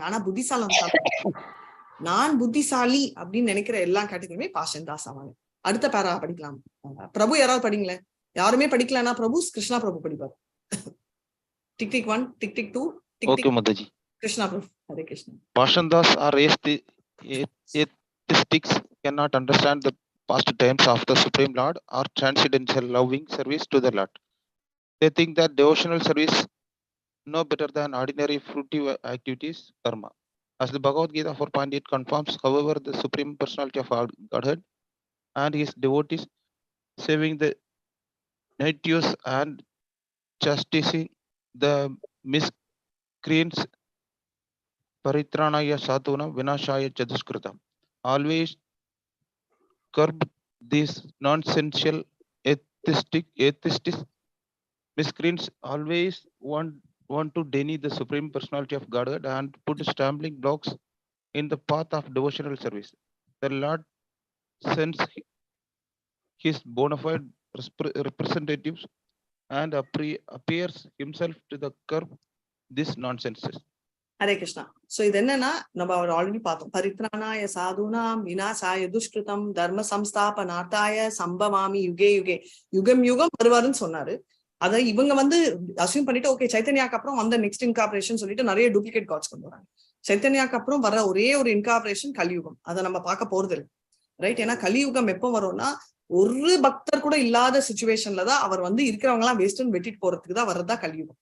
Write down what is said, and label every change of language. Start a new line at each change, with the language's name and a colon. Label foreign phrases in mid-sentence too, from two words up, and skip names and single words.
Tamil: ஆனா புத்திசாலம் நான் புத்திசாலி அப்படின்னு நினைக்கிற எல்லா கேட்டகரியுமே பாஷன் தாஸ் ஆவாங்க. அடுத்த பேரா படிக்கலாம். பிரபு யாராவது படிங்களேன். யாருமே படிக்கலன்னா பிரபு கிருஷ்ணா பிரபு படிப்பார்.
English: tick tick 1, tick tick 2, tick tick. Okay, Mathaji.
Tamil: கிருஷ்ணா பிரபு. ஹரே கிருஷ்ணா.
English: Pashandas or atheistics cannot understand the past times of the Supreme Lord or transcendental loving service to the Lord. They think that devotional service no better than ordinary fruitive activities, karma. As the Bhagavad Gita 4.8 confirms, however, the Supreme Personality of Godhead and his devotees saving the natives and chastising the miscreants,
Sanskrit: परित्राणाय साधूनां विनाशाय च दुष्कृताम्,
English: always curb these nonsensical atheistic miscreants always want to deny the Supreme Personality of Godhead and put stumbling blocks in the path of devotional service. The Lord sends his bona fide representatives and appears himself to the curb this nonsense.
Tamil: ஹரே கிருஷ்ணா. சோ இது என்னன்னா நம்ம அவர் ஆல்ரெடி பார்த்தோம்.
Sanskrit: परित्राणाय साधूनां विनाशाय दुष्कृताम् धर्म संस्थापनार्थाय सम्भवामि युगे युगे,
Tamil: யுகம் யுகம் வருவாருன்னு சொன்னாரு. அதை இவங்க வந்து அசியூம் பண்ணிட்டு, ஓகே சைத்தன்யாக்கு அப்புறம் வந்த
English: next incarnation
Tamil: சொல்லிட்டு நிறைய
English: duplicate gods
Tamil: கொண்டு வராங்க. சைத்தன்யாக்கு அப்புறம் வர ஒரே ஒரு இன்கார்பரேஷன் கலியுகம். அதை நம்ம பார்க்க போறது இல்லை. ரைட்? ஏன்னா கலியுகம் எப்போ வரும்னா ஒரு பக்தர் கூட இல்லாத சுச்சுவேஷன்ல தான் அவர் வந்து இருக்கிறவங்க எல்லாம் வேஸ்ட்னு வெட்டிட்டு போறதுக்கு தான் வர்றதா கலியுகம்.